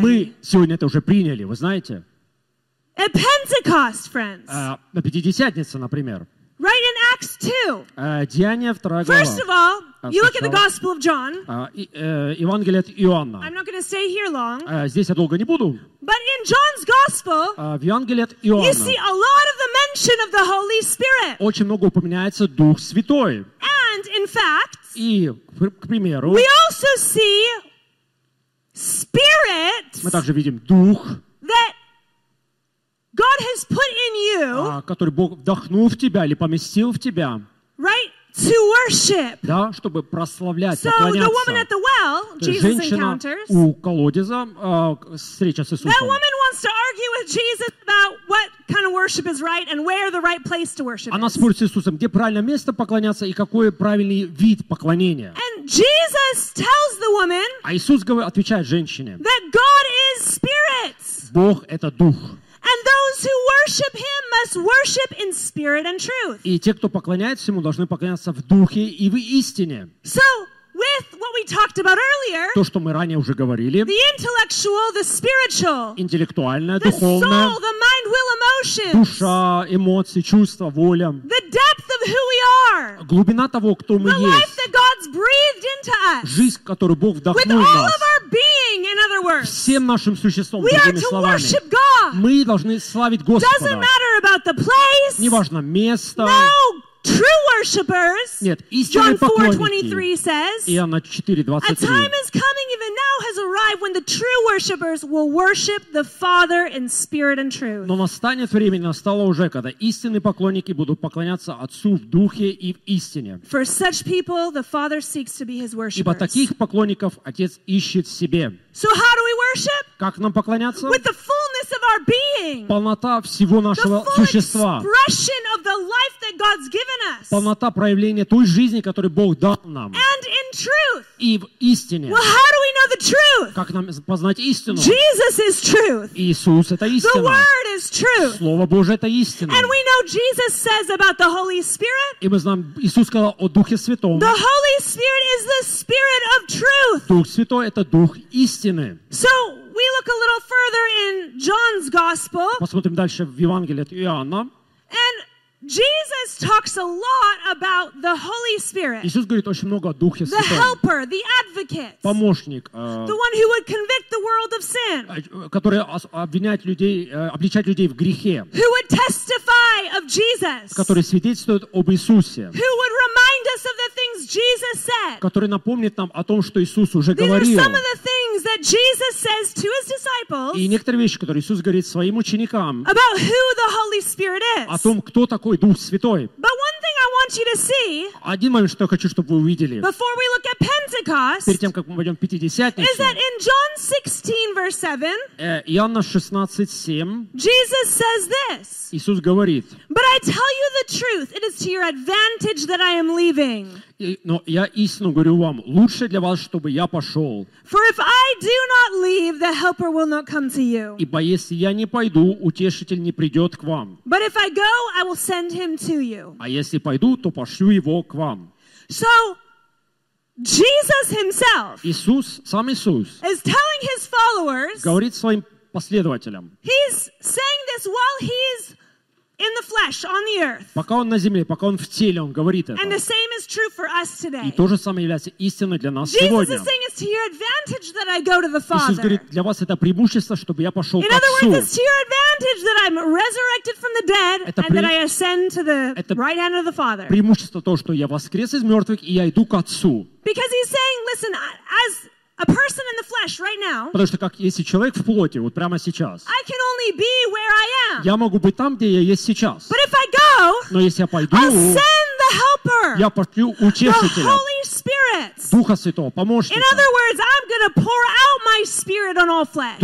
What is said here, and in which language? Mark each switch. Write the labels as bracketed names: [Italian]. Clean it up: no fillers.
[Russian] Мы сегодня это уже приняли, вы знаете? [English] At Pentecost, friends. [Russian] На Пятидесятнице, например. [English] Right in Acts 2. [Russian] Деяния 2 глава. [English] First of all, you look at the Gospel of John. [Russian] Евангелие от Иоанна. [English] I'm not going to stay here long. [Russian] Здесь я долго не буду. [English] But in John's Gospel, [Russian] в Евангелии от Иоанна, [English] you see a lot of the mention of the Holy Spirit. [Russian] Очень много упоминается Дух Святой. [English] And in fact, [Russian] и, к примеру, [English] we also see Spirit. [Russian] Мы также видим Дух. [English] That God has put in you, [Russian] который Бог вдохнул в тебя или поместил в тебя, [English] right, to worship. [Russian] Да, чтобы прославлять, [English] so [Russian] поклоняться. [English] The woman at the well, Jesus [Russian] женщина [English] encounters, [Russian] у колодеза, встреча с Иисусом. [English] That woman wants to argue with Jesus about what kind of worship is right and where the right place to worship. [Russian] Она спорит с Иисусом, где правильное место поклоняться и какой правильный вид поклонения. [English] And Jesus tells the woman, [Russian] а Иисус говорит, отвечает женщине, [English] that God is spirit. [Russian] Бог это дух. [English] And those who worship Him must worship in spirit and truth. [Russian] И те, кто поклоняется Ему, должны поклоняться в духе и в истине. [English] So, with what we talked about earlier, [Russian] то, что мы ранее уже говорили, [English] the intellectual, the spiritual, [Russian] интеллектуальное, [English] the [Russian] духовное, [English] soul, the mind, will, emotions, [Russian] душа, эмоции, чувства, воля, [English] the depth of who we are, [Russian] глубина того, кто мы [English] the [Russian] есть, [English] life that God's breathed into us, [Russian] жизнь, которую Бог вдохнул [English] with [Russian] в нас, [English] all of our being, in other words, [Russian] всем нашим существом, [English] we [Russian] другими [English] are to [Russian] словами, [English] worship God. [Russian] Мы должны славить Господа. [English] Doesn't matter about the place, [Russian] неважно место, [English] no. True worshippers, [Russian] нет, [English] John 4:23 says, [Russian] Иоанна 4:23, [English] a time is coming, even now has arrived, when the true worshippers will worship the Father in spirit and truth. [Russian] Но настанет время, настало уже, когда истинные поклонники будут поклоняться Отцу в духе и в истине. [English] For such people, the Father seeks to be His worshippers. [Russian] Ибо таких поклонников Отец ищет себе. [English] So how do we worship? [Russian] Как нам поклоняться? [English] With the fullness of our being. [Russian] Полнота всего нашего [English] the full [Russian] существа. [English] Expression of the life that God's given us. [Russian] Полнота проявления той жизни, которую Бог дал нам. [English] And in truth. [Russian] И в истине. [English] Well, how do we know the truth? [Russian] Как нам познать истину? [English] Jesus is truth. [Russian] Иисус это истина. [English] The word is truth. [Russian] Слово Божие это истина. [English] And we know Jesus says about the Holy Spirit. [Russian] И мы знаем, Иисус сказал о Духе Святом. [English] The Holy Spirit is the Spirit of truth. [Russian] Дух Святой это Дух истины. [English] So we look a little further in John's Gospel. [Russian] Посмотрим дальше в Евангелии от Иоанна. [English] And Jesus talks a lot about the Holy Spirit. [Russian] Иисус говорит очень много о Духе Святом. [English] The helper, the advocate. [Russian] Помощник. [English] The one who would convict the world of sin. [Russian] Который обвиняет людей, обличает людей в грехе. [English] Who would testify of Jesus. [Russian] Который свидетельствует об Иисусе. [English] Who would remind us of the things Jesus said. [Russian] Который напомнит нам о том, что Иисус уже [English] These [Russian] говорил. [English] These are some of the things that Jesus says to His disciples. [Russian] И некоторые вещи, которые Иисус говорит своим ученикам. [English] About who the Holy Spirit is. [Russian] О том, кто такой Дух Святой. [English] But one thing I want you to see, [Russian] один момент, что я хочу, чтобы вы увидели, [English] before we look at Pentecost, [Russian] перед тем, как мы пойдем в Пятидесятницу, [English] is that in John 16, verse 7, [Russian] Иоанна 16, 7, [English] Jesus says this, [Russian] Иисус говорит, [English] But I tell you the truth. It is to your advantage that I am leaving. [Russian] Но я истинно говорю вам, лучше для вас, чтобы я пошел. [English] For if I do not leave, the helper will not come to you. [Russian] Ибо если я не пойду, утешитель не придет к вам. [English] But if I go, I will send him to you. [Russian] А если пойду, то пошлю его к вам. [English] So, Jesus himself [Russian] Иисус, сам Иисус [English] is telling his followers, [Russian] говорит своим последователям, [English] he's saying this while he's in the flesh, on the earth. [Russian] Пока он на земле, пока он в теле, он говорит это. [English] And the same is true for us today. [Russian] И то же самое является истиной для нас [English] Jesus [Russian] сегодня. [English] Jesus is saying it's to your advantage that I go to the Father. [Russian] Иисус говорит, для вас это преимущество, чтобы я пошел к Отцу. [English] In other words, it's to your advantage that I'm resurrected from the dead and that I ascend to the right hand of the Father. [Russian] Преимущество то, что я воскрес из мертвых и я иду к Отцу. [English] Because he's saying, listen, as a person in the flesh right now. [Russian] Потому что как если человек в плоти, вот прямо сейчас. [English] I can only be where I am. [Russian] Я могу быть там, где я есть сейчас. [English] But if I go, [Russian] но если я пойду, [English] I'll send the helper. [Russian] Я пошлю утешителя. [English] The Holy Spirit. [Russian] Духа Святого, помощника. [English] In other words, I'm going to pour out my spirit on all flesh.